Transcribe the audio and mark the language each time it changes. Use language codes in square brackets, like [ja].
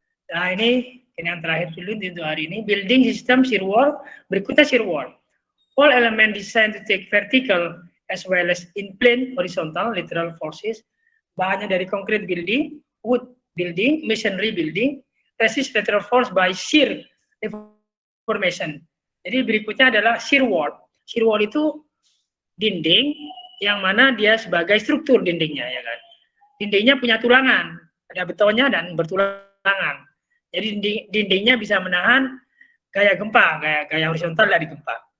[id] Nah, ini yang terakhir dulu untuk hari ini. [en] Building system shear wall. [id] Berikutnya [en] shear wall. All element designed to take vertical as well as in plane horizontal lateral forces. [id] Bahannya dari [en] concrete building, wood building, masonry building, resist lateral force by shear deformation. [id] Jadi berikutnya adalah shear wall. Shear wall itu dinding yang mana dia sebagai struktur dindingnya, ya kan. Dindingnya punya tulangan, ada betonnya dan bertulangan. Jadi dindingnya bisa menahan gaya gempa, gaya horizontal dari gempa.